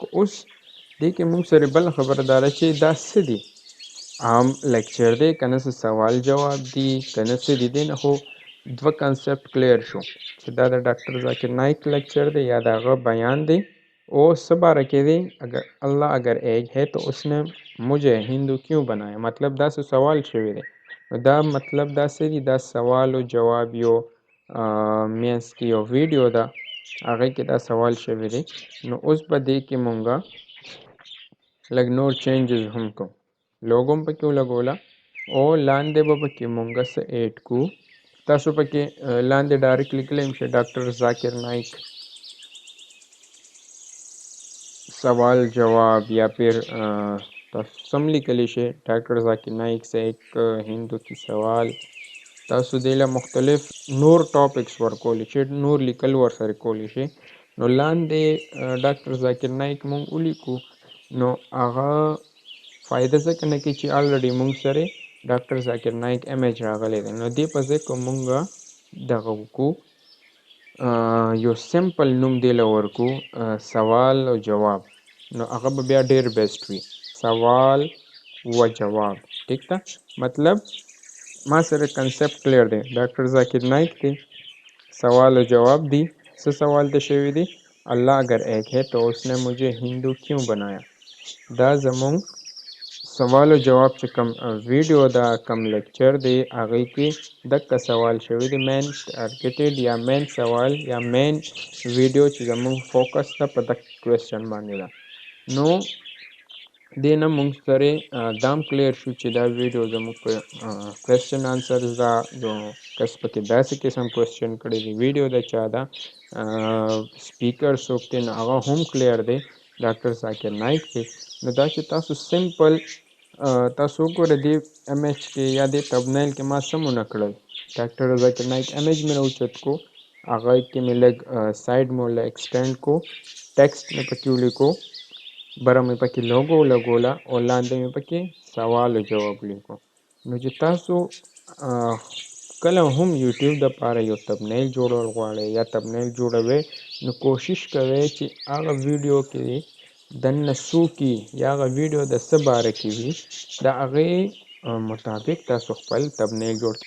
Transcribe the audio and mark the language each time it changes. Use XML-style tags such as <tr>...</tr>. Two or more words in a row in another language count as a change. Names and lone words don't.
<ps>اوس دې کې موږ سره بل خبره دا ده چې دا څه دي، عام لیکچر دی که نه څه سوال جواب دي که نه څه دي. دې نه خو دوه</ps> <en>concept clear</en> <ps>شو چې دا د ډاکټر ذاکر نائک لیکچر دی یا د هغه بیان دی او څه باره کې دی.</ps> <ur>اگر اللہ اگر ایک ہے تو اس نے مجھے ہندو کیوں بنایا،</ur> <ps>مطلب دا څه سوال شوی دی. نو دا مطلب دا څه دی، دا سوال او جواب یو مینس کې یو ویډیو ده هغه کې دا سوال شوی دی. نو اوس به دې کې مونږه لږ نور چینجز هم کوو، لوګو هم پکې ولګوله او لاندې به پکې مونږه څه ایډ کو. تاسو پکې لاندې ډایرکټ لیکلی شئ ډاکټر ذاکر نائک سوال جواب</ps> <ur>یا پھر</ur> <ps>تاسو سم لیکلی شئ ډاکټر ذاکر نائک</ps> <ur>سے ایک ہندو کی سوال.</ur> <ps>تاسو دې له مختلف نور ټاپکس ورکولی شئ، نور لیکل ورسره کولی شئ. نو لاندې ډاکټر ذاکر نائک مونږ ولیکو نو هغه فایده ځکه نه کوي چې الریډي مونږ سره ډاکټر ذاکر نائک امیج راغلی دی. نو دې په ځای کې مونږه دغه وکړو یو سمپل نوم دی له ورکو سوال او جواب. نو هغه به بیا ډیر بیسټ وي، سوال و جواب. ٹھیک ده. مطلب ما سره</ps> <en>concept clear</en> <ps>دی، ډاکټر ذاکر نائک دی، سوال و جواب دی. څه سوال ته شوی دی،</ps> <ur>الله اگر ایک ہے تو اس نے مجھے ہندو کیوں بنایا.</ur> <ps>دا زمونږ سوال او جواب چې کوم ویډیو دا کوم لیکچر دی هغې کې دغه سوال شوی دی.</ps> <en>main targeted</en> <ps>یا مین سوال یا</ps> <en>main video</en> <ps>چې زمونږ فوکس ده په دغه کوېسچن باندې ده. نو دې نه مونږ سره دام کلیر شو چې دا ویډیو زمونږ په</ps> <en>question answers</en> <ps>ده، جو کس پکې داسې قسم کوېسچن کړی دی، ویډیو د چا ده، سپیکر څوک دی، نو هغه هم کلیر دی، ډاکټر ذاکر نائک دی. نو دا چې تاسو سمپل تاسو وګورئ دې امیج کې یا دې تبنیل کې ما څه ونه کړل، ډاکټر ذاکر نائک امیج مې راوچت کو، هغه کې مې لږ سایډ مې ورله ایکسټینډ کو، ټیکسټ مې پکې ولیکو، بره مې پکې لوګو لګوله او لاندې مې پکې سوال او جواب لیکو. نو چې تاسو کله هم یوټیوب دپاره یو تبنیل جوړول غواړئ یا تبنیل جوړوئ نو کوشش کوئ چې هغه ویډیو کې دننه څوکي یا هغه ویډیو د څه باره کې وي د هغې مطابق تاسو خپل تبنیل جوړ کړئ.</ps>